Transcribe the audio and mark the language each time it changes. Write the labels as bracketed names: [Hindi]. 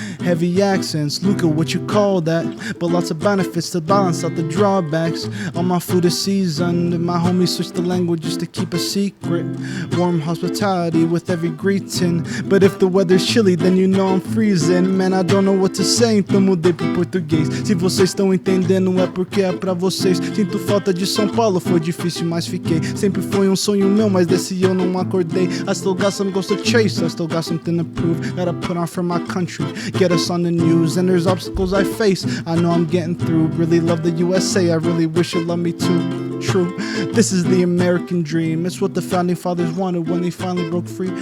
[English] Heavy accents, Luca, what you call that? But lots of benefits to balance out the drawbacks. All my food is seasoned, and my homies switch the language just to keep a secret. Warm hospitality with every greeting. But if the weather's chilly, then you know I'm freezing. Man, I don't know what to say, [Portuguese] então mudei pro português. Se vocês estão entendendo é porque é pra vocês. Sinto falta de São Paulo, foi difícil, mas fiquei. Sempre foi sonho meu, mas desse eu não acordei. [English] I still got some goals to chase, I still got something to prove. Gotta put on for my country, get us on the news. And there's obstacles I face, I know I'm getting through. Really love the USA, I really wish you loved me too. True, this is the American dream. It's what the founding fathers wanted when they finally broke free.